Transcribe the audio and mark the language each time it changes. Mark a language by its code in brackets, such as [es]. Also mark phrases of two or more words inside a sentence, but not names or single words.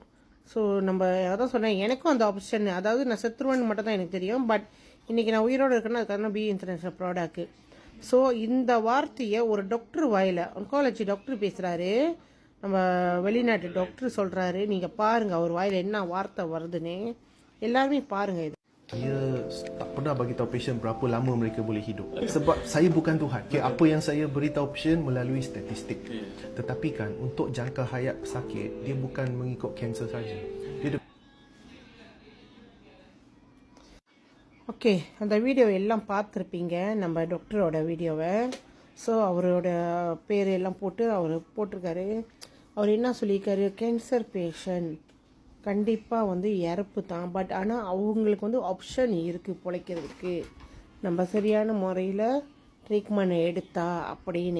[ta] ஸோ நம்ம அதான் சொன்னேன், எனக்கும் அந்த ஆப்ஷன், அதாவது நான் செத்துருவேன்னு மட்டும் தான் எனக்கு தெரியும். பட் இன்றைக்கி நான் உயிரோடு இருக்கேன்னா அதுக்கான [en] B international product. [ta] ஸோ இந்த வார்த்தையை ஒரு டாக்டர் வாயில், [en] oncology doctor [ta] பேசுகிறாரு, நம்ம வெளிநாட்டு டாக்டர் சொல்கிறாரு. நீங்கள் பாருங்கள் அவர் வாயில் என்ன வார்த்தை வருதுன்னு, எல்லாருமே பாருங்கள். இது [ms] saya tak pernah bagi tahu pasien berapa lama mereka boleh hidup. Sebab saya bukan Tuhan. Okay, apa yang saya beritahu pasien melalui statistik. Tetapi kan untuk jangka hayat pesakit, dia bukan mengikut kanser saja. Dia [ta] ஓகே, அந்த வீடியோ எல்லாம் பார்த்துருப்பீங்க, நம்ம டாக்டரோட வீடியோவை. ஸோ அவரோட பேர் எல்லாம் போட்டு அவர் போட்டிருக்காரு. அவர் என்ன சொல்லியிருக்காரு, [en] cancer patient [ta] கண்டிப்பாக இறப்பு தான், பட் ஆனால் அவங்களுக்கு ஆப்ஷன் இருக்குது பிழைக்கிறதுக்கு, நம்ம சரியான முறையில் ட்ரீட்மெண்ட் எடுத்தா அப்படின்னு.